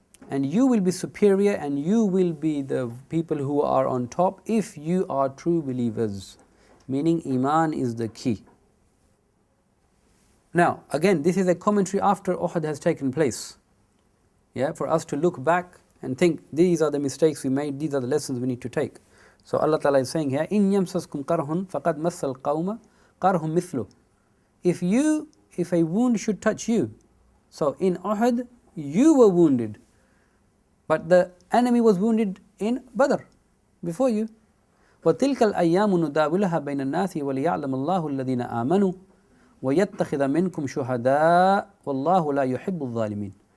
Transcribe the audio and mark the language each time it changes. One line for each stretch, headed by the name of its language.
English: And you will be superior and you will be the people who are on top if you are true believers. Meaning Iman is the key. Now, again, this is a commentary after Uhud has taken place. Yeah, for us to look back and think, these are the mistakes we made, these are the lessons we need to take. So Allah Ta'ala is saying here,
Arabic: إِن يَمْسَسْكُمْ قَرْهٌ فَقَدْ مَسَّ الْقَوْمَ قَرْهٌ مِثْلُهُ.
English: If a wound should touch you, so in Uhud, you were wounded, but the enemy was wounded in Badr, before you.
Arabic: وَتِلْكَ الْأَيَّامُ نُدَاوِلُهَا بَيْنَ النَّاسِ وَلِيَعْلَمَ اللَّهُ الَّذِينَ آمَنُوا وَيَتَّخِذَ مِنْكُمْ شُهَدَاءَ وَاللَّهُ لَا يُحِبُّ الظَّالِمِينَ.